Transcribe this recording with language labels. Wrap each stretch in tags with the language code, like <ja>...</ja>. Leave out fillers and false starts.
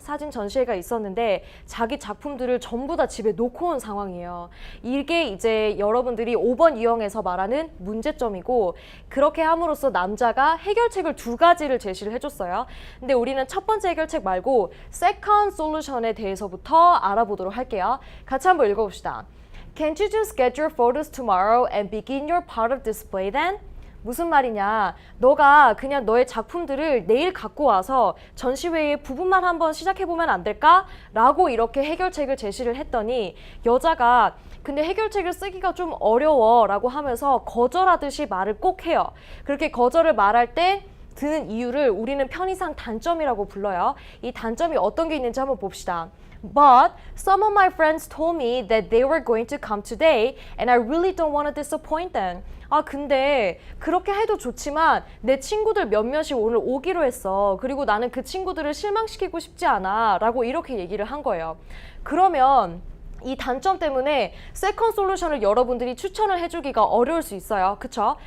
<ko>사진 전시회가 있었는데 자기 작품들을 전부 다 집에 놓고 온 상황이에요. 이게 이제 여러분들이 5번 유형에서 말하는 문제점이고 그렇게 함으로써 남자가 해결책을 2가지를 제시를 해줬어요. 근데 우리는 첫 번째 해결책 말고</ko> <en>second solution</en> <ko>에 대해서부터 알아보도록 할게요. 같이 한번 읽어봅시다.</ko> <en>Can't you just get your photos tomorrow and begin your part of display then?</en> <ko>무슨 말이냐? 너가 그냥 너의 작품들을 내일 갖고 와서 전시회의 부분만 한번 시작해보면 안 될까? 라고 이렇게 해결책을 제시를 했더니 여자가 근데 해결책을 쓰기가 좀 어려워 라고 하면서 거절하듯이 말을 꼭 해요. 그렇게 거절을 말할 때 드는 이유를 우리는 편의상 단점이라고 불러요. 이 단점이 어떤 게 있는지 한번 봅시다.</ko> <en>But some of my friends told me that they were going to come today and I really don't want to disappoint them.</en> <ko>근데 그렇게 해도 좋지만 내 친구들 몇몇이 오늘 오기로 했어. 그리고 나는 그 친구들을 실망시키고 싶지 않아. 라고 이렇게 얘기를 한 거예요. 그러면 이 단점 때문에 세컨드 솔루션을 여러분들이 추천을 해주기가 어려울 수 있어요. 그쵸?</ko>